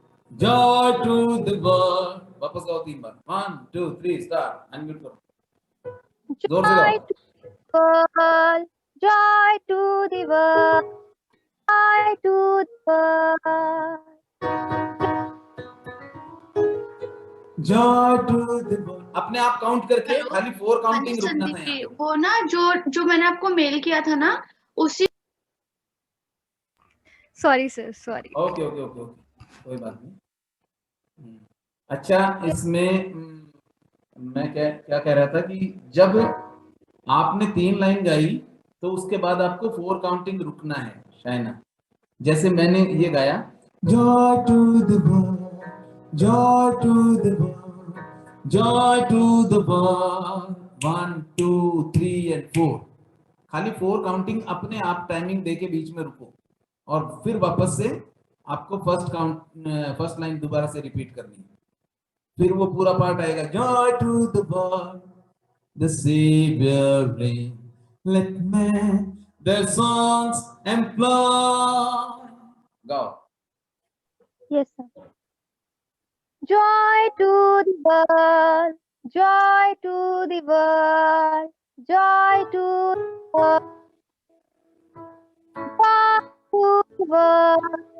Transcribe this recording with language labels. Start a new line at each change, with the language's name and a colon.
English: Joy to the world,
Hindi: वापस गाओ 3 बार। 1 2 3 start. Unmute करो, जोर से
English: Joy
Hindi: गाओ।
English: to the world, joy to the world, joy to the world. Joy to the world,
Hindi: अपने आप काउंट करके, हेलो? खाली 4 हाँ काउंटिंग जी रुकना था संदीप यहाँ जी, पे। वो ना जो मैंने आपको मेल किया था ना, उसी
English: Sorry, sir. Sorry.
Hindi: Okay okay okay okay, कोई बात नहीं। अच्छा, इसमें मैं क्या क्या कह रहा था कि जब आपने 3 लाइन गाई तो उसके बाद आपको 4 काउंटिंग रुकना है शायना। जैसे मैंने ये गाया,
English: joy to the world,
Hindi: Joy to the world, Joy to the world. 1 2 3 and 4, खाली 4 काउंटिंग अपने आप टाइमिंग दे के बीच में रुको और फिर वापस से आपको फर्स्ट लाइन दोबारा से रिपीट करनी है। फिर वो पूरा पार्ट आएगा,
English: Joy to the world, the saviour reigns. Let men their songs employ. Go. Yes, sir. Joy to the world, joy to the world, joy to the world, joy to the world.